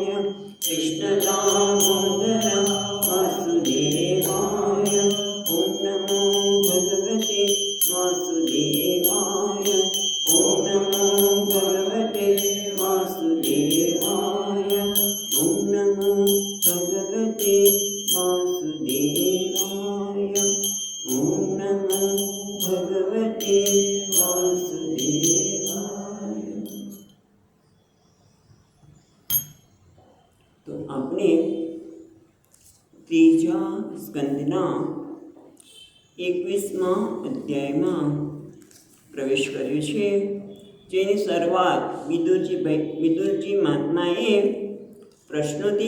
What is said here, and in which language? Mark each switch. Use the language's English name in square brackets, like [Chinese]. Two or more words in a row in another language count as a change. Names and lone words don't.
[Sanskrit] कृष्णदामोदरा वासुदेवाय ॐ नमो भगवते वासुदेवाय ॐ नमो भगवते वासुदेवाय ॐ नमो भगवते वासुदेवाय ॐ नमो भगवते वासुदेवाय। [Gujarati] તો આપને ત્રીજા સ્કંદના 21મા અધ્યાયમાં પ્રવેશ કર્યો છે, જેની શરૂઆત વિદુરજી મહાત્માએ પ્રશ્નોથી